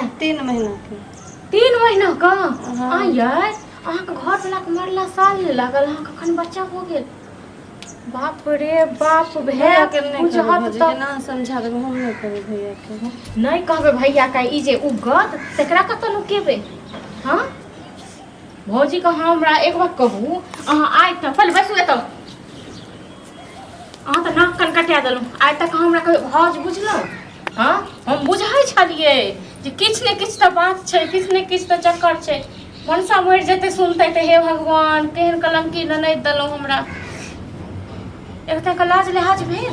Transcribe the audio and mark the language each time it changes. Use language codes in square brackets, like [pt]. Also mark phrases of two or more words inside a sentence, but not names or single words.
[mai] 3 महीना के। 3 महीना का हाँ। आ यार अहाँ के घर वाला के मरला साल लागल अहाँ कखन बच्चा हो गेल। बाप रे बाप भैया के नहीं कुछ कहबे हाथ भौजी तक के ना समझा दे हम नहीं कहबे भैया के। नहीं कहबे भैया का ई जे उगत तकरा कत लुकेबे। हां भौजी का हमरा एक बात कहू अहाँ आइ त पहले बैसू एत अहाँ त नाक कन कटा देलहुँ आइ तक हमरा कहियो भौज बुझलहुँ। हाँ हम बुझै छलिए जे किछ ने किछ त बात छै किछ ने किछ त चक्कर छै मनसा मरि जेतै सुनतै त हे भगवान केहन कलंकी ननद देलहुँ हमरा एक तक लाज लिहाज भेल।